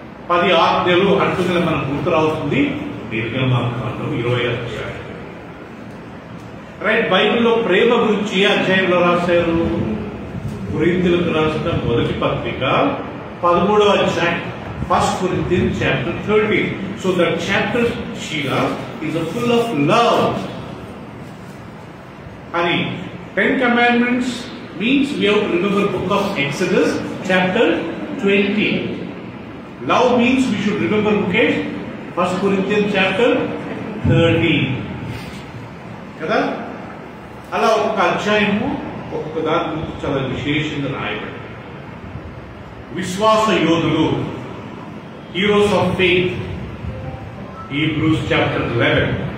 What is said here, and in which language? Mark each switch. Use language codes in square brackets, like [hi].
[te] 10 ఆజ్ఞలు అంటుండే మనకు గుర్తు రావుతుంది నిర్గమకాండం 20వ అధ్యాయం. రైట్, బైబిల్లో ప్రేమ గురించి ఏ అధ్యాయంలో రాశారు? కొరింథీయులకు రాసిన మొదటి పత్రిక 13వ అధ్యాయం, [en] 1 Corinthians chapter 13. So that chapter, Sheila, is full of love. Honey, 10 commandments means we have to remember book of Exodus chapter 20. Love means we should remember, okay, 1 Corinthians chapter 13. [te] కదా. అలా ఒక్కొక్క అధ్యాయము ఒక్కొక్క దాని గురించి చాలా విశేషంగా రాయబడి, విశ్వాస యోధులు, [en] Heroes of faith, Hebrews chapter 11.